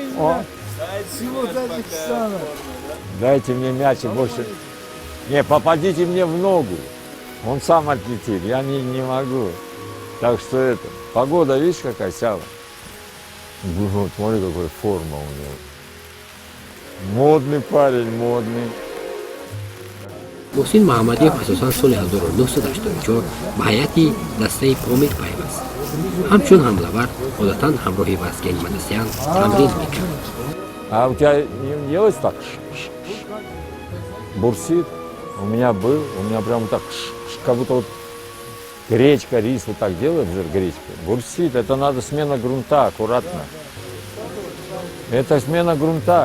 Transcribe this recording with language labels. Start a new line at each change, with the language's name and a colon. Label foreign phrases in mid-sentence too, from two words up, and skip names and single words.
Russian: Дайте мне мяч и больше. Не, попадите мне в ногу. Он сам отлетит, я не могу. Так что это, погода, видишь, какая, Сява? Вот, смотри, какая форма у него. Модный парень, модный.
Tajik: محسن محمدیف اساساً سال 1984 به هیئت دسته پامیر پیوست. همچون حمله‌ور عادتاً همراه وزگین منسیان تمرین می‌کرد.
Russian: А у тебя не делается так? Бурсит? У меня прям так, как будто вот гречка, рис вот так делает, гречка. Бурсит, это надо смена грунта, аккуратно. Это смена грунта.